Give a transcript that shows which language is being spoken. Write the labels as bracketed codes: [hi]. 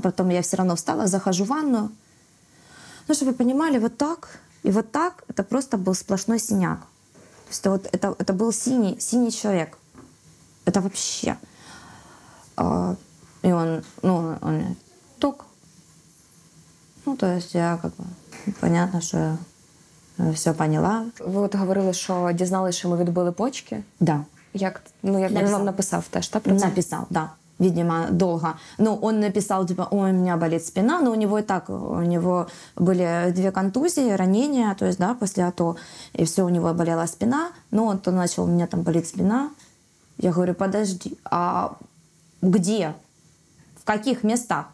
[ru] Потом я все равно встала, захожу в ванну. Ну, чтобы вы понимали, вот так и вот так, это просто был сплошной синяк. То есть вот это был синий человек. Это вообще. И он ток. Ну, то есть я как бы понятно, що я все поняла. [uk] Ви от говорили, що дізналися, що ми відбили почки. [ru] Да. [uk] Як він вам написав теж, так, про це? [ru] Написал, да. Видимо, долго. Ну, он написал, типа, ой, у меня болит спина, но у него и так, у него были 2 контузии, ранения, то есть, да, после АТО, и все, у него болела спина. Но он то начал, у меня там болит спина. Я говорю, подожди, а где? В каких местах?